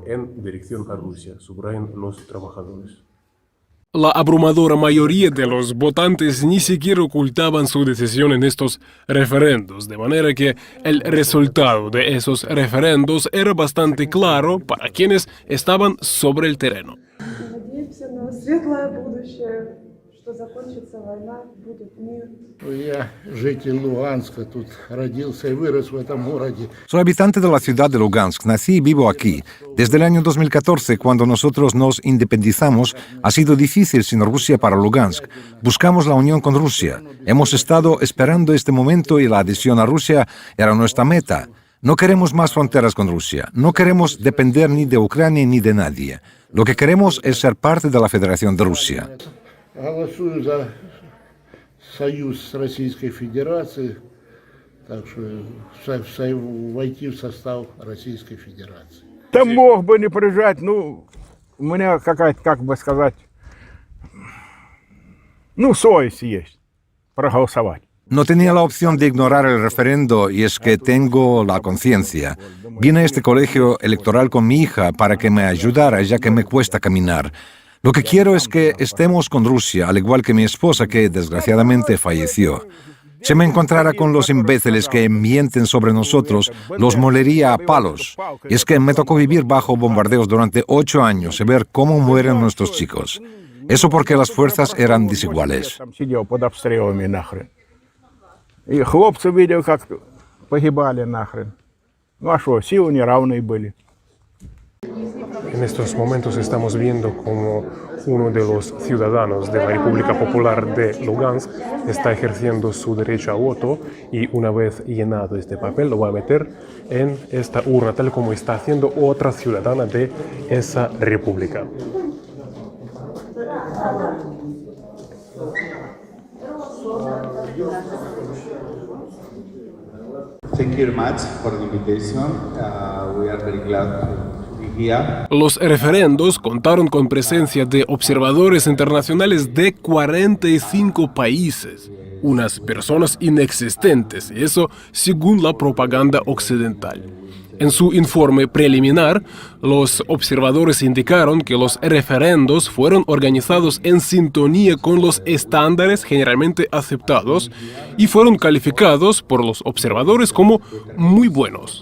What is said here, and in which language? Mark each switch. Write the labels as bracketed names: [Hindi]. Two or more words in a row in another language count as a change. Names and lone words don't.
[Spanish] En dirección a Rusia, subrayan los trabajadores. La abrumadora mayoría de los votantes ni siquiera ocultaban su decisión en estos referendos, de manera que el resultado de esos referendos era bastante claro para quienes estaban sobre el terreno. [Russian] Надеемся на светлое будущее, что закончится война, будет мир. Я житель Луганска, тут родился и вырос в этом городе. [Spanish] Soy habitante de la ciudad de Lugansk, nací y vivo aquí. Desde el año 2014, cuando nosotros nos independizamos, ha sido difícil sin Rusia para Lugansk. Buscamos la unión con Rusia. Hemos estado esperando este momento y la adhesión a Rusia era nuestra meta. No queremos más fronteras con Rusia. No queremos depender ni de Ucrania ni de nadie. Lo que queremos es ser parte de la Federación de Rusia. [Russian] Голосую за союз с Российской Федерацией, так что войти в состав Российской Федерации. Да мог бы не приезжать, ну, у меня какая-то, как бы сказать, ну, совесть есть проголосовать. [Spanish] No tenía la opción de ignorar el referendo y es que tengo la conciencia. Vine a este colegio electoral con mi hija para que me ayudara, ya que me cuesta caminar. Lo que quiero es que estemos con Rusia, al igual que mi esposa, que desgraciadamente falleció. Si me encontrara con los imbéciles que mienten sobre nosotros, los molería a palos. Y es que me tocó vivir bajo bombardeos durante 8 años y ver cómo mueren nuestros chicos. Eso porque las fuerzas eran desiguales. [Russian] И хлопцы видел, как погибали нахрен. Ну а что, силы неравные были. [Spanish] En estos momentos estamos viendo como uno de los ciudadanos de la República Popular de Lugansk está ejerciendo su derecho a voto y una vez llenado este papel lo va a meter en esta urna, tal como está haciendo otra ciudadana de esa república. [English] Thank you very much for the invitation. We are very glad to be here. [Spanish] Los referendos contaron con presencia de observadores internacionales de 45 países, unas personas inexistentes, eso según la propaganda occidental. En su informe preliminar, los observadores indicaron que los referendos fueron organizados en sintonía con los estándares generalmente aceptados y fueron calificados por los observadores como muy buenos.